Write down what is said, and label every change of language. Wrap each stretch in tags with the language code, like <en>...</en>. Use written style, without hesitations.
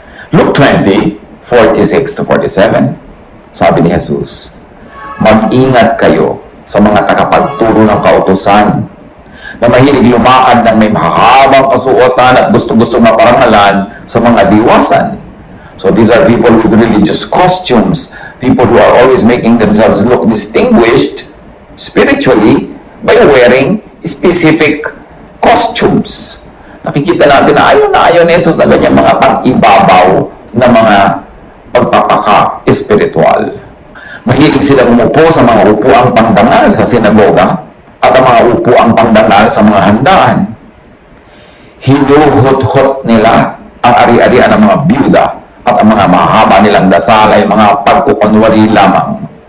<tl>Luke 20:46-47, sabi ni Jesus, mag-ingat kayo sa mga takapagturo ng kautusan na mahilig lumakad ng may mahahabang kasuotan at gusto-gusto maparangalan sa mga diwasan.</tl> <en>So these are people with religious costumes, people who are always making themselves look distinguished spiritually by wearing specific costumes.</en> <tl>Nakikita natin na ayaw ni Jesus na ganyan mga pang-ibabaw na mga pagpapaka-espiritual. Mahilig silang umupo sa mga upuang pangdangal sa sinagoga at ang mga upuang pangdangal sa mga handaan. Hinuhot-hot nila ang ari-arian ng mga byuda at ang mga mahaba nilang dasal ay mga pagkukunwari lamang.</tl>